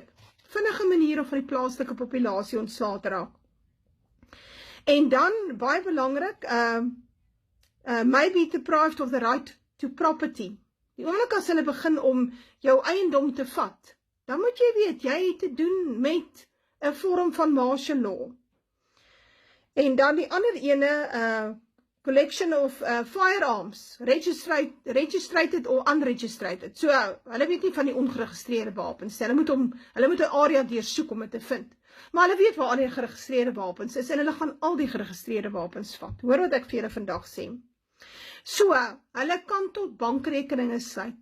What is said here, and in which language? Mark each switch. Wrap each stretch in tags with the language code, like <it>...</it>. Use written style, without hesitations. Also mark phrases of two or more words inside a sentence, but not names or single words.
<af>Vinnige manier om van die plaaslike populasie ontslae te raak. En dan, baie belangrik,</af> <en>may be deprived of the right to property.</en> <af>Die oomblik as hulle begin om jou eiendom te vat, dan moet jy weet, jy het te doen met 'n vorm van</af> <en>martial law.</en> <af>En dan die ander ene,</af> <en>collection of firearms, registrated or unregistrated.</en> <af>So, hulle weet nie van die ongeregistreerde wapens. Hulle moet 'n area deursoek om dit te vind. Maar hulle weet waar al die geregistreerde wapens is en hulle gaan al die geregistreerde wapens vat. Hoor wat ek vir julle vandag sê. So, hulle kan tot bankrekeninge sluit.</af>